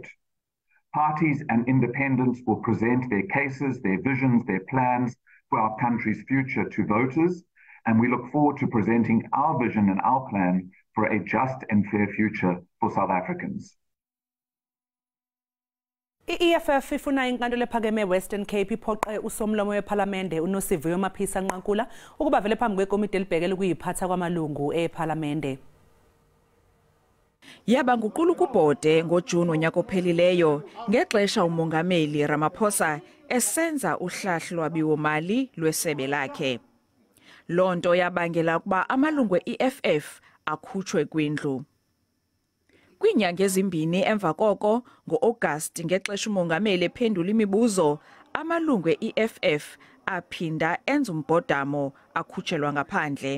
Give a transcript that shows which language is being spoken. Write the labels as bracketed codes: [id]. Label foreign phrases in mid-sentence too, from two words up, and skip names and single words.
[en] Parties and independents will present their cases, their visions, their plans for our country's future to voters, and we look forward to presenting our vision and our plan for a just and fair future for South Africans. [xh] I-EFF ifuna inkantolo ephakeme Western Cape iphoqe usomlomo wePhalamende uNosiviwe Maphisa Nqankula ukuba vele phambi kwekomiti elibhekele ukuyiphatha kwamalungu ePhalamende. Yaba nguqulu kubhode ngoJuni onyaka ophelileyo ngexesha umongameli Ramaphosa esenza uhlahlo lwabiwo-mali lwesebe lakhe. Lonto yabangela ukuba amalungu e-EFF akhutshwe kwindlu. Kwiinyanga ezimbini emva koko ngo-August ngexesha umongameli ephendula imibuzo amalungu e-EFF aphinda enza umbhodamo akhutshelwa ngaphandle.